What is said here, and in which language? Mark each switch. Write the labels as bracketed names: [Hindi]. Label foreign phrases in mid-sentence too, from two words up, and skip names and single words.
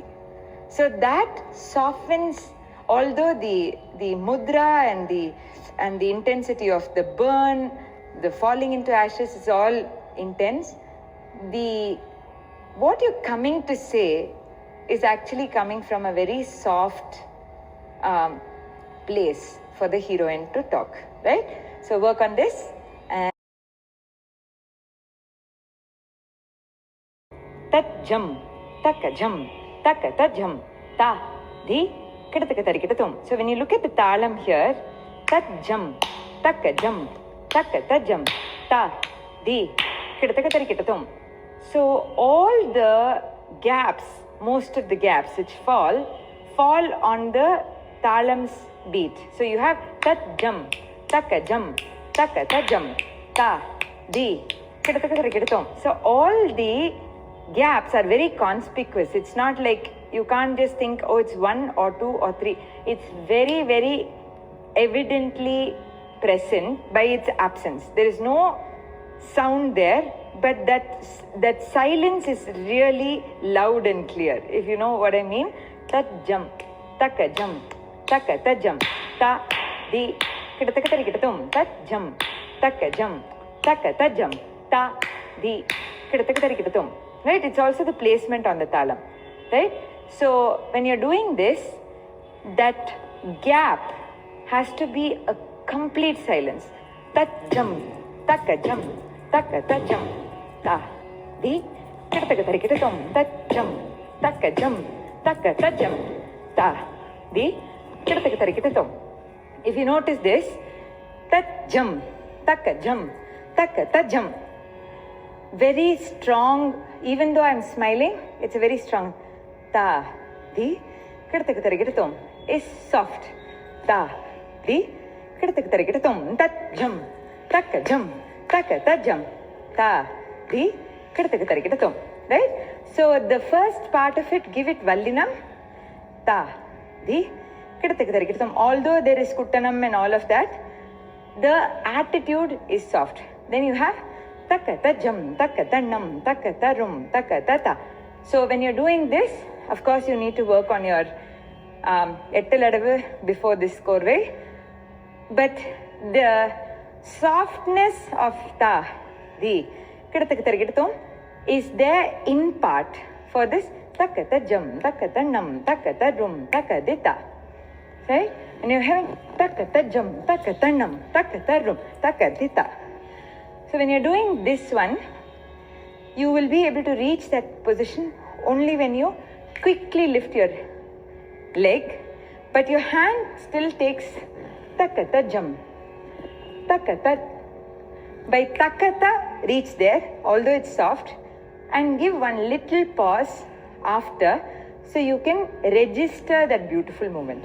[English] So that softens, although the mudra and the intensity of the burn, the falling into ashes is all intense. What you're coming to say is actually coming from a very soft place for the heroine to talk, right? So work on this. And tat jam, taka jam, taka ta jam, ta di kidataka tarikitatum. So when you look at the talam here, tat jam, taka jam, taka ta jam, ta di kidataka tarikitatum. So all the gaps, most of the gaps which fall on the talam's beat. So you have tat jam, taka jam, taka ta jam, ta di kidataka tarikitatum. So all the gaps are very conspicuous. It's not like you can't just think, oh, it's 1 or 2 or 3. It's very, very evidently present by its absence. There is no sound there, but that silence is really loud and clear, if you know what I mean. Tat jam, taka jam, taka ta jam, ta di kidataka tarikitatum. Tat jam, taka jam, taka ta jam, ta di kidataka tarikitatum. Right? It's also the placement on the talam. Right? So when you're doing this, that gap has to be a complete silence. Tat jam, taka jam, taka ta jam, ta di kidataka tarikitatum. Tat jam, taka jam, taka ta jam, ta di kidataka tarikitatum. If you notice this, tat jam, taka jam, taka ta jam, very strong. Even though I'm smiling, it's a very strong. Ta di kidataka tarikitatum is soft. Ta di kidataka tarikitatum. Tat jam, taka jam, taka ta jam, ta di kidataka tarikitatum. Right? So the first part of it, give it vallinam. Ta di kidataka tarikitatum. Although there is kuttanam and all of that, the attitude is soft. Then you have taka ta jam, taka ta nam, taka ta rum, taka ta ta. So when you're doing this, of course you need to work on your ettaladavu before this korve. But the softness of ta di kidataka tarikitatum is there in part for this takata jum, takata nam, takata rum, takadita. Right? And you're having takata jum, takata nam, takata rum, takadita. So when you're doing this one, you will be able to reach that position only when you quickly lift your leg, but your hand still takes takata jum, takata. By takata, reach there, although it's soft, and give one little pause after so you can register that beautiful movement.